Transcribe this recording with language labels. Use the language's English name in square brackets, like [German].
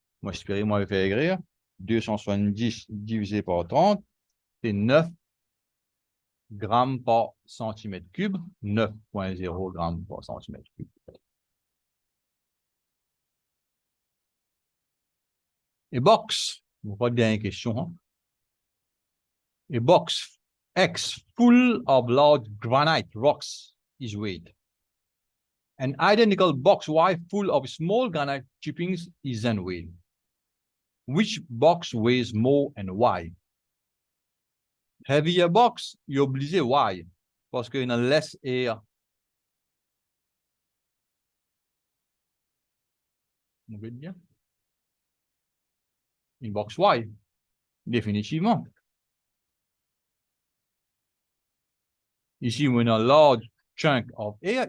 [French] Moi, j'espérais, moi, faire écrire. 270 divisé par 30, c'est 9 grammes par centimètre cube. 9,0 grammes par centimètre cube. Et box, on va dire une question. Hein? [English] A box X full of large granite rocks is weighed. An identical box Y full of small granite chippings is then weighed. Which box weighs more and why? Heavier box, you're obligé why? [French] Parce qu'il y a [English] less air. [French] Vous voyez bien? Une box Y, définitivement. Ici, on a [English] large chunk of air.